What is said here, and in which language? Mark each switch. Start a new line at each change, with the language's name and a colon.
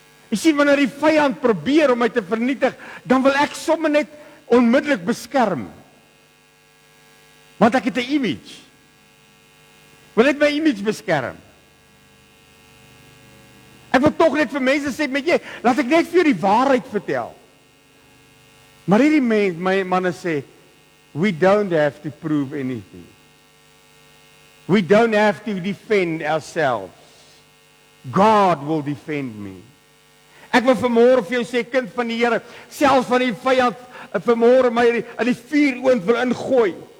Afrikaans: Jy sien, wanneer die vyand probeer om my te vernietig, dan wil ek sommer net onmiddellik beskerm. Want ek het 'n image. Wil net my image beskerm. Ek wil tog net vir mense sê, met jy, laat ek net vir jou die waarheid vertel. Maar hierdie my manne sê,
English: we don't have to prove anything. We don't have to defend ourselves. God will defend me.
Afrikaans: Ek wil vanmôre vir jou sê, kind van die Here, selfs van die vyand vanmôre my in die vuuroond wil ingooi.